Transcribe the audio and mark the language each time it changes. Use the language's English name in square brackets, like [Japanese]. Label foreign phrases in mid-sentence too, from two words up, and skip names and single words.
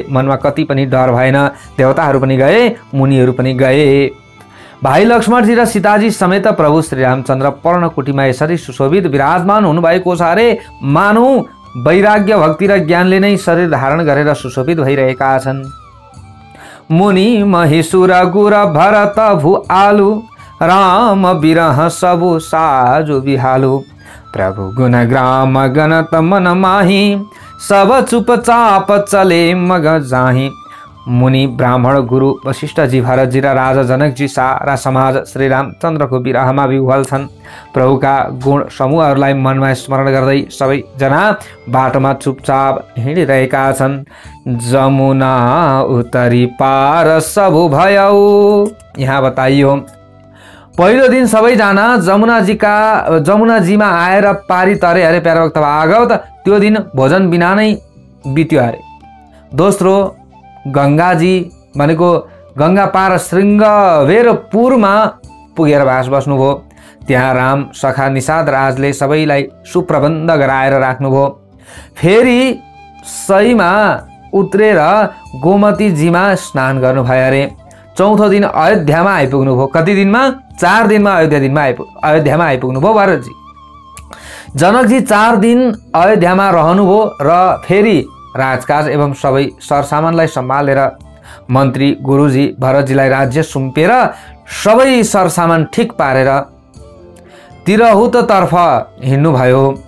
[Nepali] मनमा कति पनि डर भएन। देवताहरू पनि गए, मुनिहरू पनि गए। भाइ लक्ष्मणजी र सीताजी समेत प्रभु श्री रामचन्द्र पर्णकुटीमा यसरी सुशोभित विराजमान हुनुभएको छ अरे। मानौ वैराग्य, भक्ति र ज्ञानले नै शरीर धारण गरेर सुशोभित भइरहेका छन्। [Awadhi] मुनि महिषुर गुर भरत भू आलु, राम विरह सबु साजु बिहालु, प्रभु गुण ग्राम गणत मन माही, सब चुपचाप चले मग जाही। [Nepali] मुनि, ब्राह्मण, गुरु वशिष्ठजी, भरतजी र राजा जनकजी सारा समाज श्री रामचन्द्रको विरहमा विह्वल छन्। प्रभुका गुण समूहहरूलाई मनमा स्मरण गर्दै सबैजना बाटोमा चुपचाप हिँडिरहेका छन्। [Awadhi] जमुना उत्तरी पार सबु भयौ। [Nepali] यहाँ बताइयो पहिलो दिन सबैजना जमुनाजीमा आएर पारी तरे अरे। प्यारा भक्त भागवत, त्यो दिन भोजन बिना नै बित्यो अरे। दोस्रो, गङ्गाजी भनेको गङ्गा पार श्रृङ्गवेरपुरमा पुगेर बास बस्नुभयो। त्यहाँ राम सखा निषाद राजले सबैलाई सुप्रबन्ध गराएर राख्नुभयो। फेरि सहीमा उत्रेर गोमतीजीमा स्नान गर्नुभयो अरे। चौथो दिन अयोध्यामा आइपुग्नुभयो। कति दिनमा? 4 दिनमा अयोध्यामा आइपुग्नुभयो भरतजी। जनकजी 4 दिन अयोध्यामा रहनुभयो र फेरि राजकाज एवं सबै सरसामानलाई सम्हालेर मन्त्री गुरुजी भरतजीलाई राज्य सुम्पेर सबै सरसामान ठिक पारेर तिरहुततर्फ हिँड्नुभयो।